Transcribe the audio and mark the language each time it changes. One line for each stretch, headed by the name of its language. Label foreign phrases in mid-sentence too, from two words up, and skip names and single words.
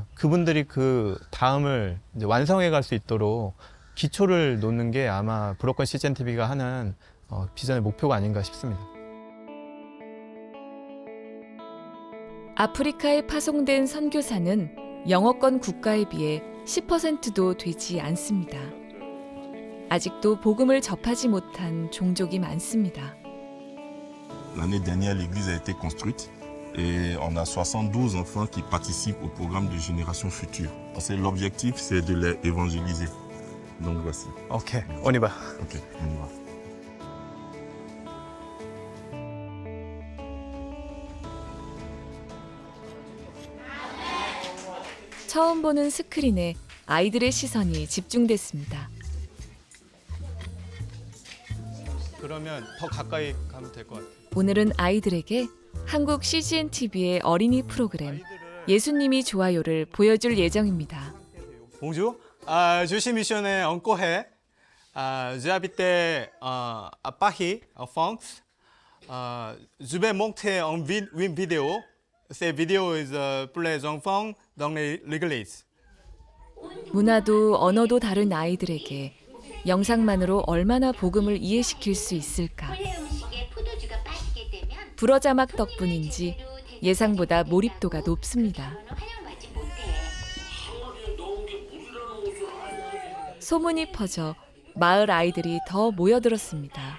Korean: 그분들이 그 다음을 이제 완성해 갈 수 있도록 기초를 놓는 게 아마 브로건 CGN TV가 하는 비전의 목표가 아닌가 싶습니다. 아프리카에 파송된 선교사는 영어권 국가에 비해 10%도 되지 않습니다. 아직도 복음을 접하지 못한 종족이 많습니다.
French: L'année dernière, l'église a été construite et on a 72 enfants qui participent au programme de Génération Future. L'objectif, c'est de les évangéliser. Donc voici. Ok, on y va. Ok, on y va.
Korean: 처음 보는 스크린에 아이들의 시선이 집중됐습니다. 그러면 더 가까이 가면 될 것 같아요. 오늘은 아이들에게 한국 CGN TV의 어린이 프로그램 예수님이 좋아요를 보여줄 예정입니다.
French: Bonjour, je suis missionnaire en Corée. J'habite à Paris, en France. Je vais montrer une vidéo. Cette vidéo est pour les enfants dans l'église.
Korean: 문화도 언어도 다른 아이들에게 영상만으로 얼마나 복음을 이해시킬 수 있을까? 불어 자막 덕분인지 예상보다 몰입도가 높습니다. 소문이 퍼져 마을 아이들이 더 모여들었습니다.